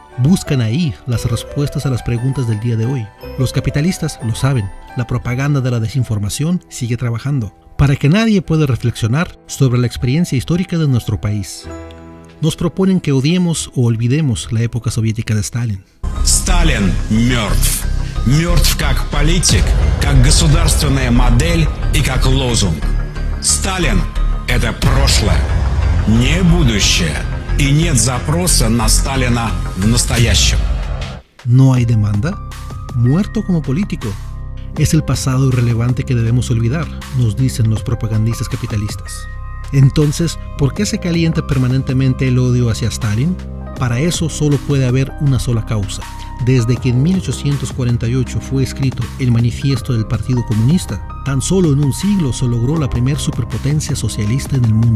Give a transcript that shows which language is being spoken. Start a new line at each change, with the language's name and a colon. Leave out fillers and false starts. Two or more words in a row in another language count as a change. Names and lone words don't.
Spanish: Buscan ahí las respuestas a las preguntas del día de hoy. Los capitalistas lo saben, la propaganda de la desinformación sigue trabajando para que nadie pueda reflexionar sobre la experiencia histórica de nuestro país. Nos proponen que odiemos o olvidemos la época soviética de Stalin.
Russian: Сталин мертв. Мертв как политик, как государственная модель и как лозунг. Сталин – это прошлое, не будущее. И нет запроса на Сталина в настоящем.
Spanish: ¿No hay demanda? Muerto como político. Es el pasado irrelevante que debemos olvidar, nos dicen los propagandistas capitalistas. Entonces, ¿por qué se calienta permanentemente el odio hacia Stalin? Para eso solo puede haber una sola causa. Desde que en 1848 fue escrito el Manifiesto del Partido Comunista, tan solo en un siglo se logró la primer superpotencia socialista en el mundo.